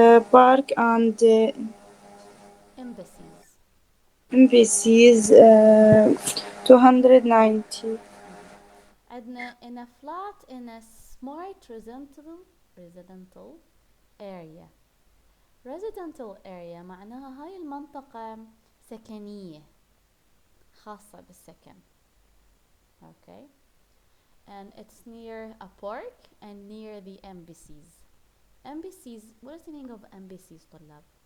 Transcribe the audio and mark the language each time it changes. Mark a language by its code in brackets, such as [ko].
[en] Park and embassies. embassies 290. Mhm. [ar] عندنا [en] in a flat in a smart residential area. [ar] residential area معناها هاي المنطقة سكنية خاصة بالسكن. [en] okay. and it's near a park and near the embassies. embassies, what is the meaning of embassies [ar] طلاب؟